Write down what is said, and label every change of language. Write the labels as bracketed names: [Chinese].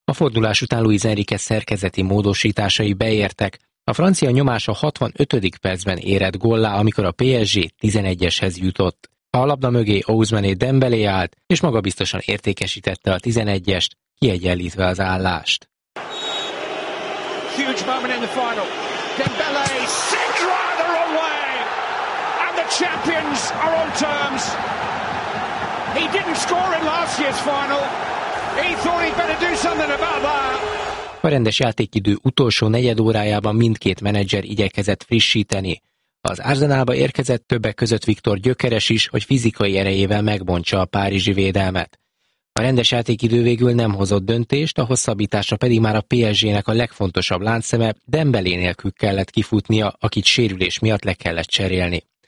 [Hungarian] A fordulás után Luis Enrique szerkezeti módosításai beértek. A francia nyomás a 65. percben érett góllá, amikor a PSG 11-eshez jutott. A labda mögé Ousmane Dembélé állt, és magabiztosan értékesítette a 11-est, kiegyenlítve az állást. [English] Huge moment in the final. Dembélé sent right the wrong way. And the champions are on terms. He didn't score in last year's final. He thought he'd better do something about that. [Hungarian] A rendes játékidő utolsó negyed órájában mindkét menedzser igyekezett frissíteni. Az Arsenalba érkezett többek között Viktor Gyökeres is, hogy fizikai erejével megbontsa a párizsi védelmet. A rendes játékidő végül nem hozott döntést, a hosszabbításra pedig már a PSG-nek a legfontosabb láncszeme Dembélé nélkül kellett kifutnia, akit sérülés miatt le kellett cserélni.